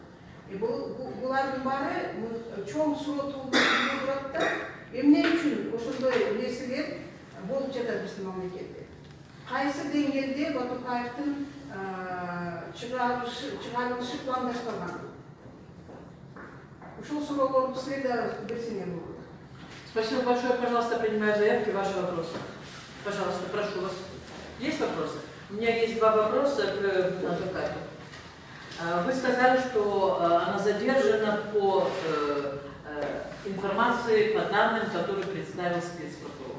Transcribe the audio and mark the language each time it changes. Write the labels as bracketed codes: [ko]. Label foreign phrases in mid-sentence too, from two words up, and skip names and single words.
[ky] Булардын баары чоң сураттуулук турат да, эмне үчүн ошондой нерселер болуп жатат биздин мамлекетте? Кайсы деңгээлде Батукаевдин чыгарылышы пландаштырган? Ушул суроолорду силер да берсеңер болот. [ru] Спасибо большое. Пожалуйста, принимаю заявки. Ваши вопросы. Пожалуйста, прошу вас. Есть вопросы? У меня есть два вопроса к адвокату. Вы сказали, что она задержана по информации, по данным, которые представил спецпрокурор.